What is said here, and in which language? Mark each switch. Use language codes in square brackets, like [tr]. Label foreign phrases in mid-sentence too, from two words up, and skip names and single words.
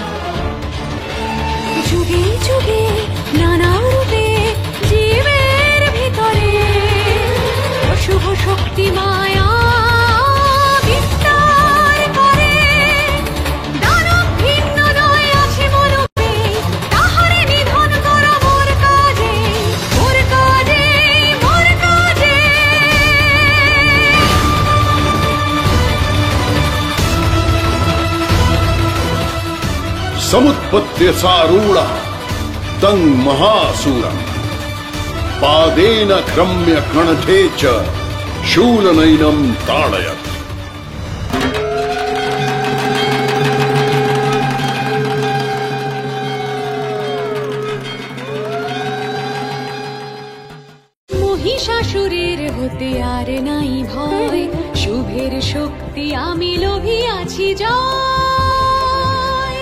[bn] যুগে যুগে নানা রূপে জীবের ভিতরে অশুভ শক্তি মায়া বিস্তার করে, দানব ভিন্ন নয় আছে মনোবে, তাহারে নিধন কর মোর কাজে, মোর কাজে, মোর কাজে। [sa] समुत्पत्य सारूढ़ा तं महासूरम, पादेन क्रम्य कणठे च शूलनैनं ताडयत्। [bn] মহিষাসুরের হতে আর নাই ভয়, শুভের শক্তি আমি লোভিয়াছি জয়।